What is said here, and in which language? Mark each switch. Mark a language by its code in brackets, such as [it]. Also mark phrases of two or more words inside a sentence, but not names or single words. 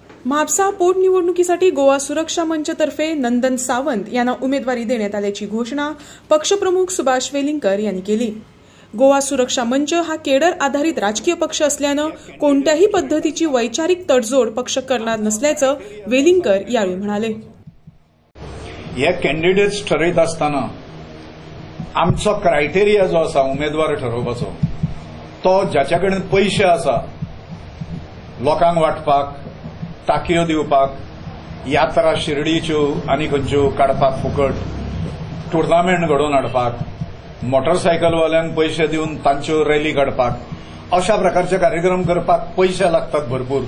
[mr] म्हापसा पोटनिवडणुकीसाठी गोवा सुरक्षा मंचतर्फे नंदन सावंत यांना उमेदवारी देण्यात आल्याची घोषणा पक्षप्रमुख सुभाष वेलिंगकर यांनी केली। गोवा सुरक्षा मंच हा केडर आधारित राजकीय पक्ष असल्यानं कोणत्याही पद्धतीची वैचारिक तडजोड पक्ष करणार नसल्याचं वेलिंगकर यावेळी म्हणाले। [kok] हे कॅन्डिडेट्स ठरयत असताना आमचो क्रायटेरिया जो आसा उमेदवार ठरोवपाचो तो ज्याच्या कडेन पैसे आसा लोकांक वाटपाक टाकयो दिवपाक यात्रा शिर्डीच्यो आनी खंयच्यो काडपाक फुकट टुर्नामेंट घडोवन हाडपाक मोटरसायकलवाल्यांक पैसे दिवन तांच्यो रॅली काडपाक अशा प्रकारचे कार्यक्रम करपाक पैसे लागतात भरपूर।